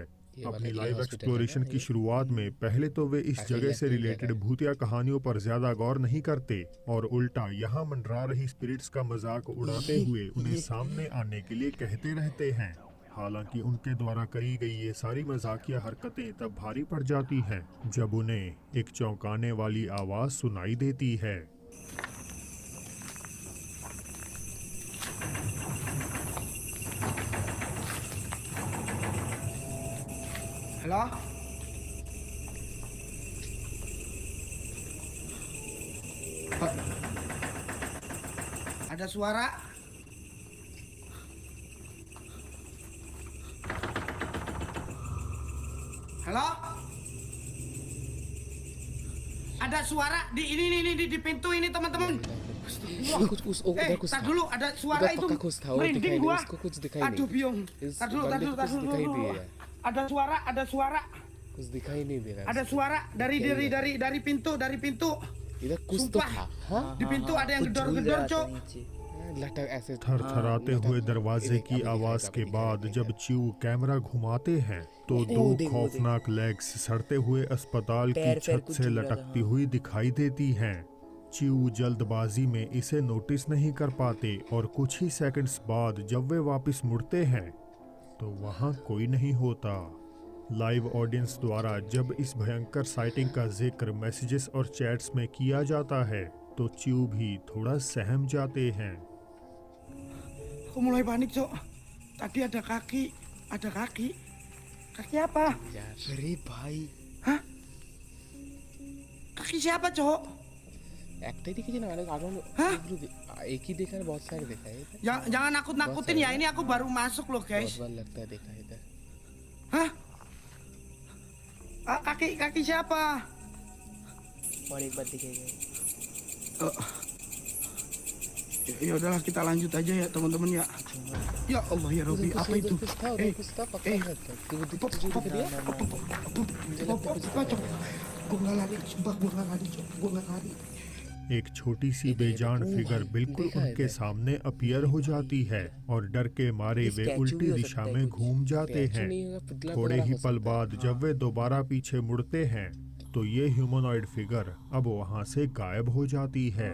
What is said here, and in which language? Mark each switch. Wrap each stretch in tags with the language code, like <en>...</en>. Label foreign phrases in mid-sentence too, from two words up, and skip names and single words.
<hi>अपनी</hi> <en>live exploration</en> <hi>की शुरुआत में पहले तो वे इस जगह से रिलेटेड भूतिया कहानियों पर ज्यादा गौर नहीं करते और उल्टा यहाँ मंडरा रही स्पिरिट्स का मजाक उड़ाते हुए उन्हें सामने आने के लिए कहते रहते हैं। हालांकि उनके द्वारा करी गई ये सारी मजाकिया हरकतें तब भारी पड़ जाती हैं जब उन्हें एक चौंकाने वाली आवाज सुनाई देती है।</hi> <id>Halo? Ada suara? Halo? Ada suara di ini di pintu ini teman-teman. Tar dulu ada suara itu merinding gua. Aduh biung. Tar dulu. Ada suara.</id> <hi>कुछ दिखाई नहीं दे रहा।</hi> <id>Ada suara dari pintu.</id> <hi>इधर कुछ तो था।</hi> <id>Di pintu ada yang gedor-gedor, Cok.</id> <hi>लटक ऐसे थरथराते हुए दरवाजे की आवाज के बाद जब च्यू कैमरा घुमाते हैं तो दो खौफनाक लेग्स सड़ते हुए अस्पताल की छत से लटकती हुई दिखाई देती हैं। च्यू जल्दबाजी में इसे नोटिस नहीं कर पाते और कुछ ही सेकंड्स बाद जब वे वापस मुड़ते हैं तो वहां कोई नहीं होता।</hi> <en>live audience</en> <hi>द्वारा जब इस भयंकर साइटिंग का जिक्र मैसेजेस और चैट्स में किया जाता है तो च्यू भी थोड़ा सहम जाते हैं।</hi> <id>Aku mulai panik, Cok. Tadi ada kaki. Kaki apa?</id> <hi>अरे भाई</hi> <id>Hah? Kaki siapa, Cok?</id> <bn>একটাই দেখেছি না মানে আরো হ্যাঁ?</bn> <hi>एक ही देखा है बहुत सारे देखा है</hi> <id>Jangan nakut-nakutin ya. Ini aku baru masuk loh,</id> <hi>बहुत</hi> <id>guys.</id> <hi>बार लगता है देखा है इधर</hi> <id>Hah? Kaki siapa?</id> <hi>और एक बार दिखेगा।</hi> <id>Ya udahlah kita lanjut aja ya teman-teman ya.</id> <ar>يا الله يا ربي,</ar> <id>apa itu?</id> <hi>कुछ था उधर कुछ था पक्का है तू तुझे दिख रहा</hi> <id>Gue nggak lari, sumpah gue nggak lari, Cok. Gue nggak lari.</id> <hi>एक छोटी सी बेजान फिगर बिल्कुल उनके सामने अपीयर हो जाती है और डर के मारे वे उल्टी दिशा में घूम जाते हैं। थोड़े ही पल बाद जब वे दोबारा पीछे मुड़ते हैं तो ये</hi> <en>humanoid figure</en> <hi>अब वहां से गायब हो जाती है।</hi>